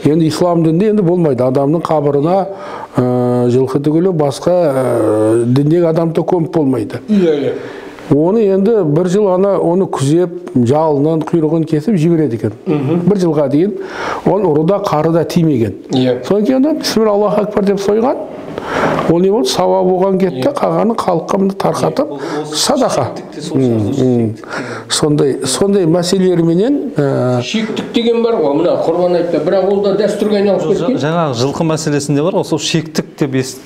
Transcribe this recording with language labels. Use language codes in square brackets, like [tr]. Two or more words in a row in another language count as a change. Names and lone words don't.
[kk] Енді ислам дінде енді болмайды. Адамның қабырына жылқы түгілі басқа діндегі адамды көміп болмайды. Оны енді бір жыл оны күзеп, жалынан құйрығын кесіп жібереді екен. Бір жылға дейін ол ұрыда қарыда тимеген. Содан кейін [ar] بسم الله الله أكبر [kk] деп сойған. Ол не болды? Сауап оған кетті, қалғанын халыққа тарқатып садақа. Сондай мәселелерменен шектік деген бар ғой, мына құрбан айтта, бірақ ол да дәстүрге айналып кеткен. Жаңағы жылқы мәселесінде бар, сол шектік деп естідім.